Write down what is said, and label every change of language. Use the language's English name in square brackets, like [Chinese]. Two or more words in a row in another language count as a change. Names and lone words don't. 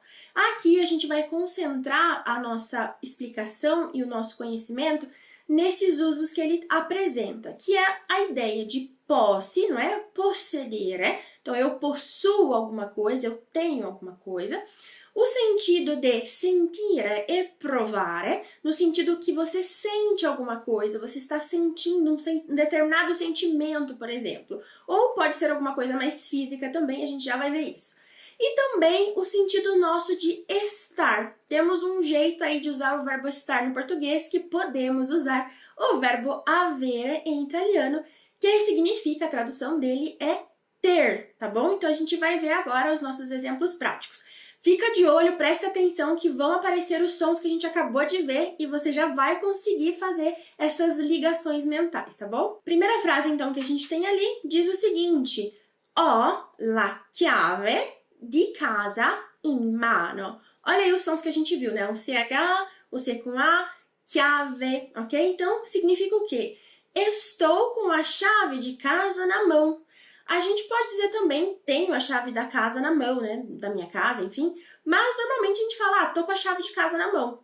[Portuguese] Aqui a gente vai concentrar a nossa explicação e o nosso conhecimento nesses usos que ele apresenta, que é a ideia de posse, não é? Possedere, então eu possuo alguma coisa, eu tenho alguma coisa. O sentido de [Italian] sentire e provare, [Portuguese] no sentido que você sente alguma coisa, você está sentindo um determinado sentimento, por exemplo. Ou pode ser alguma coisa mais física também, a gente já vai ver isso. E também o sentido nosso de estar. Temos um jeito aí de usar o verbo estar no português que podemos usar o verbo avere em italiano, que significa, a tradução dele é ter, tá bom? Então a gente vai ver agora os nossos exemplos práticos. Fica de olho, presta atenção que vão aparecer os sons que a gente acabou de ver e você já vai conseguir fazer essas ligações mentais, tá bom? Primeira frase então que a gente tem ali diz o seguinte: [Italian] ho la chiave di casa in mano. [Portuguese] Olha aí os sons que a gente viu, né? O CH, o C com A, chiave, ok? Então, significa o quê? Estou com a chave de casa na mão. A gente pode dizer também, tenho a chave da casa na mão, né? Da minha casa, enfim. Mas, normalmente, a gente fala, tô com a chave de casa na mão.